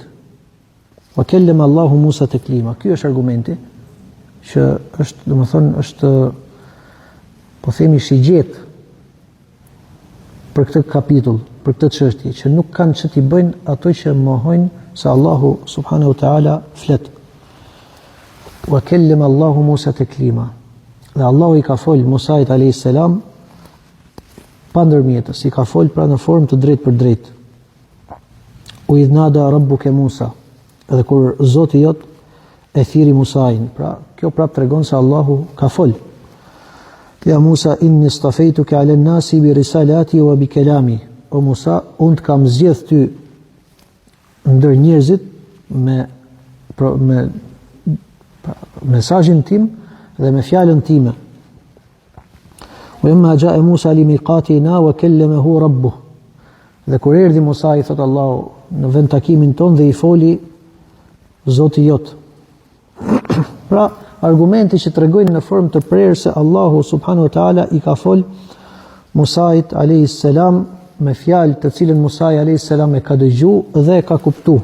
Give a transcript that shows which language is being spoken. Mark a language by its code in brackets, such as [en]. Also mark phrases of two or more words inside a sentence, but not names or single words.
[ar] وكلم الله موسى تكليما. [sq] Ky është argumenti që është, domethënë, është, po themi, shigjet për këtë kapitull, për këtë çështje, që nuk kanë që t'i bëjnë ato që mohojnë se Allahu [ar] سبحانه وتعالى [sq] flet. [ar] وكلم الله موسى تكليما. [sq] Dhe Allahu i ka fol Musait [ar] عليه السلام [sq] pa ndërmjetës, i ka fol pra në formë të drejt për drejt. [ar] وإذ نادى ربك موسى, [sq] edhe kur Zoti jot e thiri Musain, pra kjo prap tregon se Allahu ka fol. [ar] يا موسى، إني اصطفيتك على الناس برسالاتي وبكلامي. [sq] O Musa, unë të kam zgjedh ty ndër njerëzit me mesazhin tim dhe me fjalën time. [ar] وَإِمَّا جَاءَ مُوسَى لِمِيقَاتِنَا وَكَلَّمَهُ رَبُّهُ. [sq] Dhe kur erdhi Musa, i thot Allahu në vend takimin ton dhe i foli Zoti jot. Pra, argumenti që tregojnë në formë të prerë se Allahu [ar] سبحانه وتعالى [sq] i ka fol Musait [ar] عليه السلام [sq] me fjalë të cilën Musai [ar] عليه السلام [sq] e ka dëgjuar dhe e ka kuptuar.